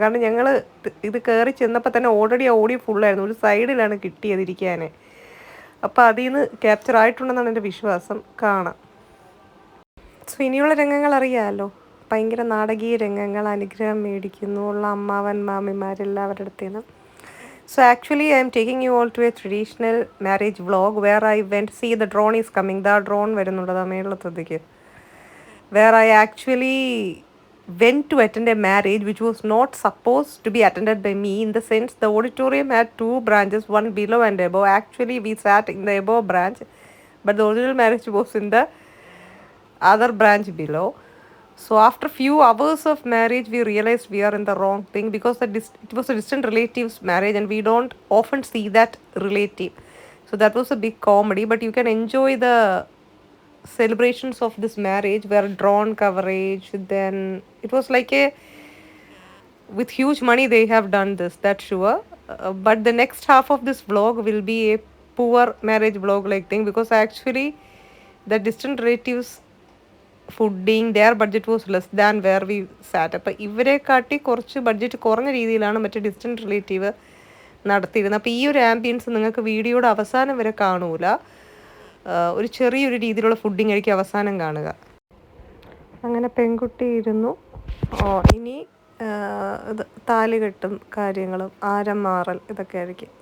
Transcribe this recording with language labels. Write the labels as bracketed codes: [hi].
[ml] കാരണം ഞങ്ങൾ ഇത് കയറി ചെന്നപ്പോൾ തന്നെ ഓൾറെഡി ഓഡിയോ ഫുള്ളായിരുന്നു. ഒരു സൈഡിലാണ് കിട്ടിയതിരിക്കാൻ. അപ്പോൾ അതിൽ നിന്ന് ക്യാപ്ചർ ആയിട്ടുണ്ടെന്നാണ് എൻ്റെ വിശ്വാസം. കാണാം. സോ ഇനിയുള്ള രംഗങ്ങൾ അറിയാമല്ലോ. ഭയങ്കര നാടകീയ രംഗങ്ങൾ. അനുഗ്രഹം മേടിക്കുന്നു ഉള്ള അമ്മാവൻ മാമിമാരെല്ലാവരുടെ അടുത്ത് നിന്ന്. [en] So actually I am taking you all to a traditional marriage vlog where I went, see the drone is coming, the drone [ml] വരുന്നുണ്ട് മേളത്തതിക്ക്, [en] where I actually went to attend a marriage which was not supposed to be attended by me, in the sense the auditorium had two branches, one below and above. Actually we sat in the above branch, but the original marriage was in the other branch below. So after few hours of marriage, we realized we are in the wrong thing, because it was a distant relative's marriage and we don't often see that relative. So that was a big comedy, but you can enjoy the celebrations of this marriage where drone coverage. Then it was like a, with huge money they have done this, that's sure. But the next half of this vlog will be a poor marriage vlog like thing, because actually the distant relatives fooding, their budget was less than where we sat. [ml] അപ്പോൾ ഇവരെ കാട്ടി കുറച്ച് budget കുറഞ്ഞ രീതിയിലാണ് മറ്റേ distant relative നടത്തിയിരുന്നത്. അപ്പോൾ ഈ ഒരു ആംബിയൻസ് നിങ്ങൾക്ക് വീഡിയോയുടെ അവസാനം വരെ കാണൂല. ഒരു ചെറിയൊരു രീതിയിലുള്ള ഫുഡിങ് ആയിരിക്കും അവസാനം കാണുക. അങ്ങനെ പെൺകുട്ടി ഇരുന്നു. ഇനി ഇത് താലികെട്ടും കാര്യങ്ങളും ആരം മാറൽ ഇതൊക്കെ ആയിരിക്കും.